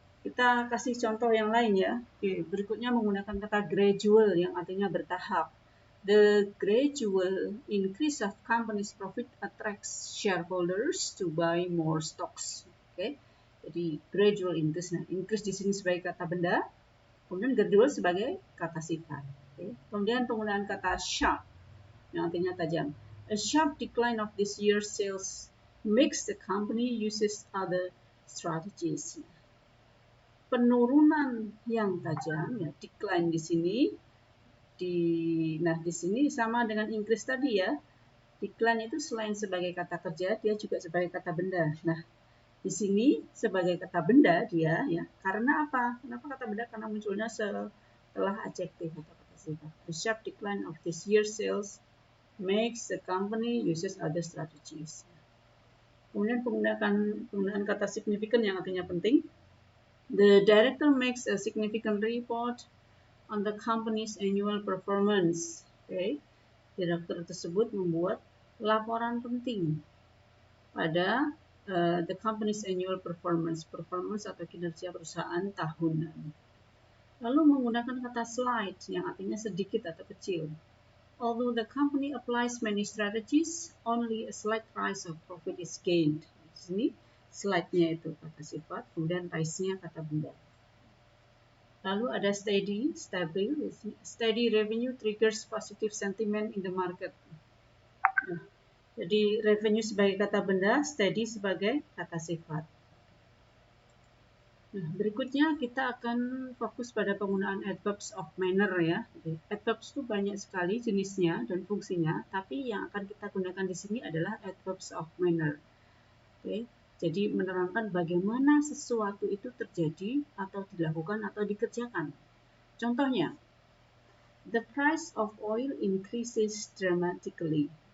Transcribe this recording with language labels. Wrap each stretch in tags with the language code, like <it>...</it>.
<id>Kita kasih contoh yang lain ya. Oke, berikutnya menggunakan kata gradual yang artinya bertahap.</id> <en>The gradual increase of company's profit attracts shareholders to buy more stocks.</en> <id>Oke, jadi gradual increase. Nah, increase di sini sebagai kata benda, kemudian gradual sebagai kata sifat. Oke. Kemudian penggunaan kata sharp yang artinya tajam.</id> <en>A sharp decline of this year's sales makes the company uses other strategies.</en> <id>Penurunan yang tajam ya, decline di sini di sini sama dengan increase tadi ya. Decline itu selain sebagai kata kerja, dia juga sebagai kata benda. Nah, di sini sebagai kata benda dia ya. Karena apa? Kenapa kata benda? Karena munculnya setelah adjektif atau kata sifat.</id> <en>A sharp decline of this year's sales makes the company uses other strategies.</en> <id>Kemudian penggunaan kata significant yang artinya penting.</id> <en>The director makes a significant report on the company's annual performance. Okay.</en> <id>Direktur tersebut membuat laporan penting pada</id> <en>the company's annual performance</en> <id>atau kinerja perusahaan tahunan. Lalu menggunakan kata slight yang artinya sedikit atau kecil.</id> <en>Although the company applies many strategies, only a slight rise of profit is gained.</en> <id>Di sini slide-nya itu kata sifat, kemudian rise-nya kata benda. Lalu ada</id> <en>steady, stabil. Steady revenue triggers positive sentiment in the market.</en> <id>Nah, jadi revenue sebagai kata benda, steady sebagai kata sifat. Nah, berikutnya kita akan fokus pada penggunaan adverbs of manner ya. Jadi, adverbs itu banyak sekali jenisnya dan fungsinya, tapi yang akan kita gunakan di sini adalah adverbs of manner. Oke, jadi menerangkan bagaimana sesuatu itu terjadi atau dilakukan atau dikerjakan.</id> <en>Contohnya, the price of oil increases dramatically.</en>